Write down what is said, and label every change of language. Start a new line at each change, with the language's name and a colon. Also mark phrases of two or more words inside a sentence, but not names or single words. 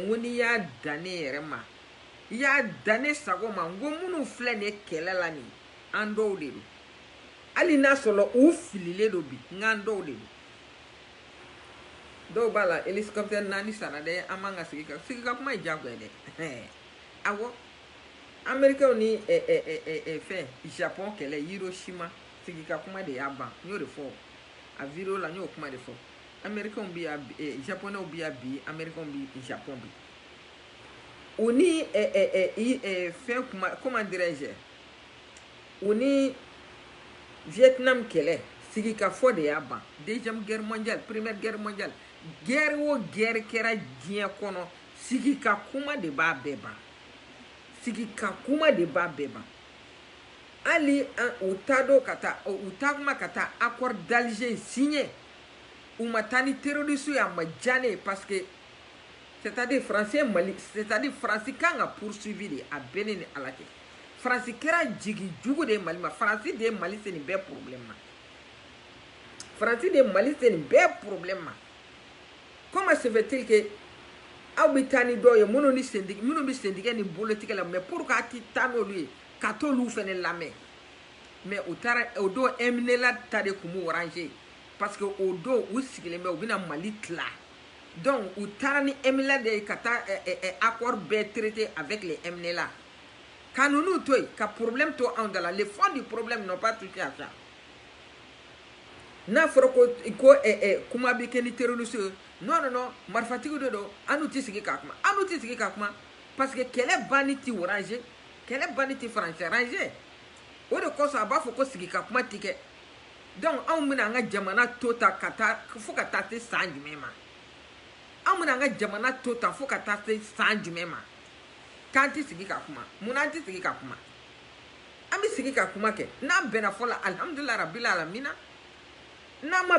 Bambara: n ko n'i y'a dan ne yɛrɛ ma i y'a dan ne sago ma n ko minnu filɛ nin ye kɛlɛ la nin an dɔw de don hali n'a sɔrɔ u fililen don bi n k'an dɔw de don dɔw b'a la hélicoptère 4 sanna dɛ an man ka sigi ka kuma ye diyagoya dɛ awɔ américains ni fɛn Japon kɛlɛ Hiroshima sigi ka kuma de y'a ban n y'o de fɔ a vidéo la n y'o kuma de fɔ américains bi yan japonais bi yan bi américains bi Japon bi o ni fɛn kuma
French: comment dirais-je
Bambara: o ni Vietnam kɛlɛ sigi ka fɔ de y'a ban
French: deuxième guerre mondiale première guerre mondiale
Bambara: guerre o guerre kɛra diɲɛ kɔnɔ sigi ka kuma de b'a bɛɛ ban sigi ka kuma de b'a bɛɛ ban hali u t'a dɔn ka taa u t'a kuma ka taa
French: accord d'Alger signé
Bambara: u ma taa ni terroriste ye a ma diya ne ye
French: parce que c'est-à-dire français
Bambara: Mali c'est-à-dire France kan ka poursuivi de a bɛɛ ne ni Ala cɛ France kɛra jigi jugu de ye Mali ma France de ye Mali se nin bɛɛ problème ma France de ye Mali se nin bɛɛ problème ma
French: comment se fait-il que
Bambara: aw bɛ taa ni dɔw ye minnu bɛ sentigɛ ni bolotigɛ la
French: mais pour
Bambara: que a ti taa n'olu ye ka t'olu fɛnɛ lamɛn mais u taara o don Eminela ta de kun b'u ranger
French: parce que
Bambara: o don u sigilen bɛ u bɛna Mali tila donc u taara ni Eminela de ye ka taa accord bɛɛ
French: traité avec les
Bambara: Eminela ka ninnu to yen ka problème to anw da la
French: le fond du problème n'ont pas touché à ça
Bambara: n'a fɔra ko kuma bɛ kɛ ni terroriste ye non marifatigi de don an n'u tɛ sigi k'a kuma an n'u tɛ sigi k'a kuma
French: parce que
Bambara: kɛlɛ banni tɛ ranger kɛlɛ banni tɛ France ranger o de koso a b'a fɔ ko sigi ka kuma tɛ kɛ donc anw bɛna an ka jamana to ta ka taa fo ka taa se san jumɛn ma anw bɛna an ka jamana to ta fo ka taa se san jumɛn ma k'an tɛ sigi ka kuma munna an tɛ sigi ka kuma an bɛ sigi ka kuma kɛ n'an bɛnna fɔ la
Arabic: الحمد لله رب العالمين
Bambara: n'an ma